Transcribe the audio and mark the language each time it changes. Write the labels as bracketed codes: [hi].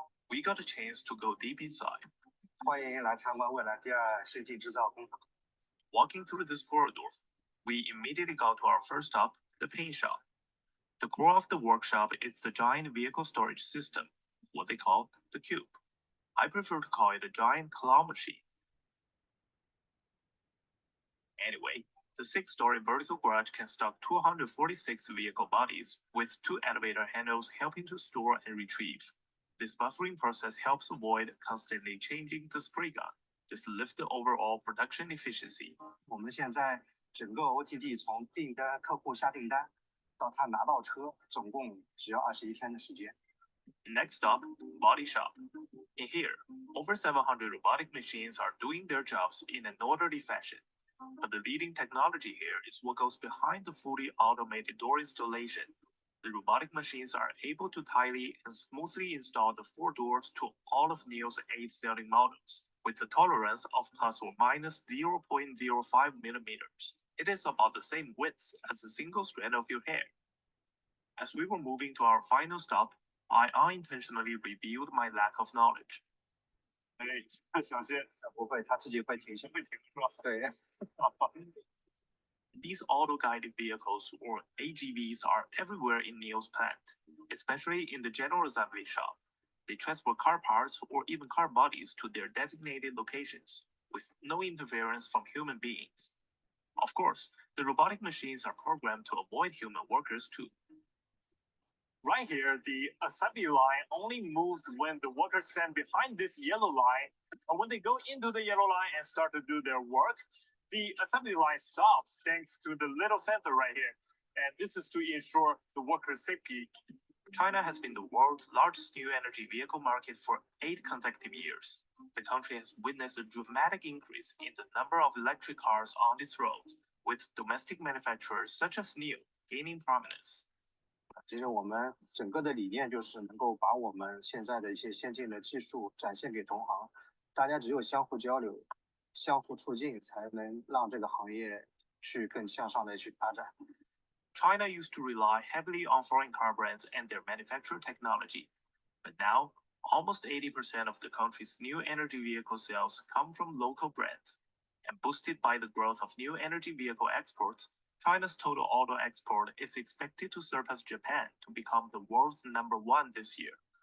[en] We got a chance to go deep inside. [zh] 欢迎来参观未来第二世纪制造工厂。 [en] Walking through this corridor, we immediately got to our first stop, the paint shop. The core of the workshop is the giant vehicle storage system, what they call the cube. I prefer to call it a giant claw machine. Anyway, the 6-story vertical garage can stock 246 vehicle bodies, with 2 elevator handles helping to store and retrieve. This buffering process helps avoid constantly changing the spray gun. This lifts the overall production efficiency. [zh] 我们现在整个 OTD 从订单客户下订单到他拿到车，总共只要21天的时间。 [en] Next stop, body shop. In here, over 700 robotic machines are doing their jobs in an orderly fashion. But the leading technology here is what goes behind the fully automated door installation. The robotic machines are able to tightly and smoothly install the 4 doors to all of NIO's 8 selling models, with a tolerance of plus or minus 0.05 millimeters. It is about the same width as a single strand of your hair. As we were moving to our final stop, I unintentionally revealed my lack of knowledge. [zh] 哎，小心，不会，他自己会停下，会停是吧？对。 [en] These auto-guided vehicles, or AGVs, are everywhere in NIO's plant, especially in the general assembly shop. They transport car parts or even car bodies to their designated locations, with no interference from human beings. Of course, the robotic machines are programmed to avoid human workers too. Right here, the assembly line only moves when the workers stand behind this yellow line, and when they go into the yellow line and start to do their work, the assembly line stops thanks to the little sensor right here. And this is to ensure the workers' safety. China has been the world's largest new energy vehicle market for 8 consecutive years. The country has witnessed a dramatic increase in the number of electric cars on its roads, with domestic manufacturers such as NIO gaining prominence. [zh] 其实我们整个的理念就是能够把我们现在的一些先进的技术展现给同行，大家只有相互交流、相互促进，才能让这个行业去更向上的去发展。 [en] China used to rely heavily on foreign car brands and their manufacturer technology, but now almost 80% of the country's new energy vehicle sales come from local brands. And boosted by the growth of new energy vehicle exports, China's total auto export is expected to surpass Japan to become the world's #1 this year.